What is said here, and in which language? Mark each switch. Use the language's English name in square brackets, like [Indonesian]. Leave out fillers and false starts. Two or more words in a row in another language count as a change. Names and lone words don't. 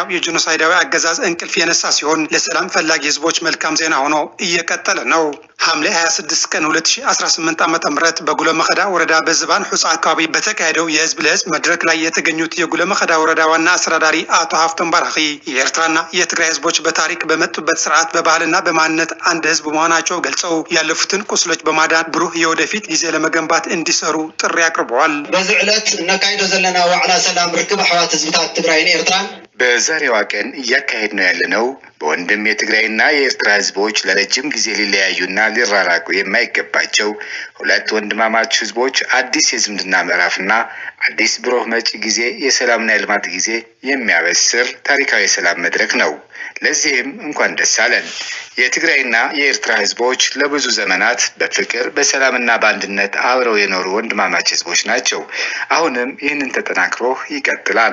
[Amharic] የጆኖሳይዳዊ አገዛዝ እንቅልፍ የነሳ ሲሆን ለሰላም ፈላጊ ህዝቦች መልካም ዜና ሆኖ እየቀጠለ ነው። ሐምሌ 26 ቀን 2018 ዓ.ም በጉሎ መኸዳ ወረዳ በዝባን ሑጻ አካባቢ በተካሄደው የህዝብ ለህዝብ መድረክ ላይ የተገኙት የጉሎ መኸዳ ወረዳ ዋና አስተዳዳሪ አቶ ሀፍቶም ባራኺ የኤርትራና የትግራይ ህዝቦች በታሪክ በመጡበት ስርዓት በባህልና በማንነት አንድ ህዝብ መሆናቸው ገልጸው ያለፉትን ቁስሎች በማዳን ብሩህ የወደፊት ጊዜ ለመገንባት እንዲሰሩ ጥሪ አቅርበዋል። [Tigrinya] በዚህ ዕለት እናካሂዶ ዘለና ዋዕላ ሰላም ርክብ አሕዋት ህዝብታት ትግራይን ኤርትራን [Amharic] በዛሬዋ ቀን እያካሄድ ነው ያለነው በወንድም የትግራይና የኤርትራ ህዝቦች ለረጅም ጊዜ ሊለያዩና ሊራራቁ የማይገባቸው ሁለት ወንድማማች ህዝቦች አዲስ የዝምድና ምዕራፍና አዲስ ብሩህ መጪ ጊዜ የሰላምና የልማት ጊዜ የሚያበስር ታሪካዊ የሰላም መድረክ ነው። ለዚህም እንኳን ደስ አለን። የትግራይና የኤርትራ ህዝቦች ለብዙ ዘመናት በፍቅር በሰላምና በአንድነት አብረው የኖሩ ወንድማማች ህዝቦች ናቸው። አሁንም ይህንን ተጠናክሮ ይቀጥላል።